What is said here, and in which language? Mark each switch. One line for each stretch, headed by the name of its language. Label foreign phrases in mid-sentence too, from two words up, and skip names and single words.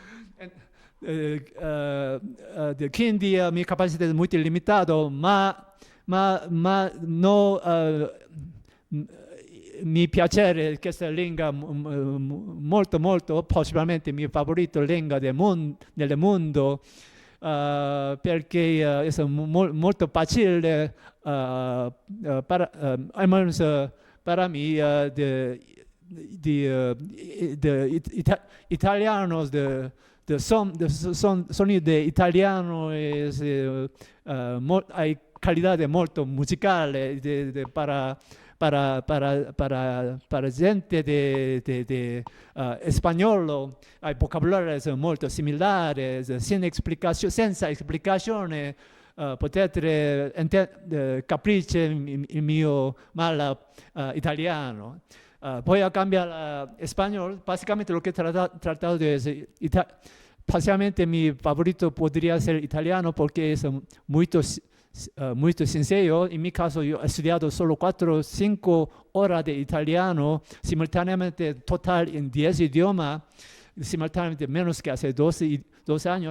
Italian: Quindi mia capacità è molto limitata, ma no, mi piace questa lingua molto, possibilmente mia favorita lingua nel mondo, perché è molto facile
Spanish: para mí italianos sonido de italiano hay calidad
Italian: molto musicale
Spanish: para gente de español, hay vocabularios
Italian: molto similari, senza explicazione. Potete capricce il mio mal italiano.
Spanish: Voy a cambiar a español. Básicamente lo que he tratado de decir, básicamente mi favorito podría ser italiano porque es muy sencillo. En mi caso yo he estudiado solo 4 o 5 horas de italiano simultáneamente, total en 10 idiomas, simultáneamente menos que hace 12 años.